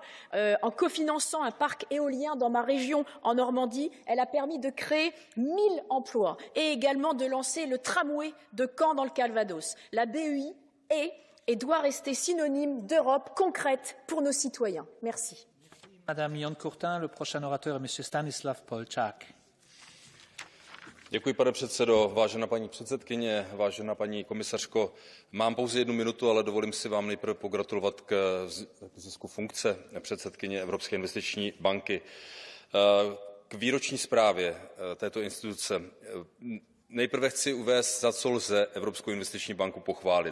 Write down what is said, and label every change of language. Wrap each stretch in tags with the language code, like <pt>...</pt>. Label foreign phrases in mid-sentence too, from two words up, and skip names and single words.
<fr>En cofinançant un parc éolien dans ma région, en Normandie, elle a permis de créer 1000 emplois et également de lancer le tramway de Caen dans le Calvados. La BEI est et doit rester synonyme d'Europe concrète pour nos citoyens. Merci. Madame Yancourtin, le prochain orateur est Monsieur Stanislav Polčák.</fr> <cs>Děkuji, pane předsedo. Vážená paní předsedkyně, vážená paní komisařko, mám pouze 1 minutu, ale dovolím si vám nejprve pogratulovat k zisku funkce předsedkyně Evropské investiční banky. K výroční zprávě této instituce nejprve chci uvést, za co lze Evropskou investiční banku pochválit.</cs>